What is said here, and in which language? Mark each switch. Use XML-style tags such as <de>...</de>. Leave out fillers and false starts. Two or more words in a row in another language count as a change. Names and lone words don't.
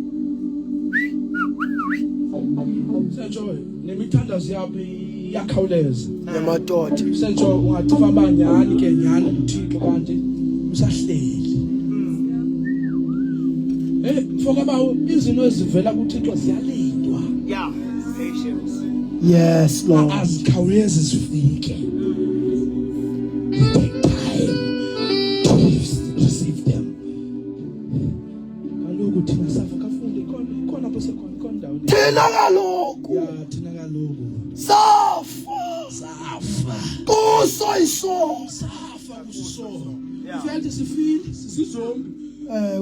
<xh>sentsho nemithandazo yabo iyakhawuleza Yamadoda. sentsho ungathi ufamba nyani ke nyani uThixo kanti usahleli mfoka bawo izinto ezivela kuThixo ziyalindwa</xh> <en>Yeah, patience. Yes, Lord.</en> <xh>azikhawulezi zifike</xh> <en>take time to receive them</en> <xh>kaloku thina safa kafundi khona apho sekhona ndawo Thina kaloku ya thina kaloku safa kuso isono. safa kusisono mfethu sifile sizizombi Ewe,</xh>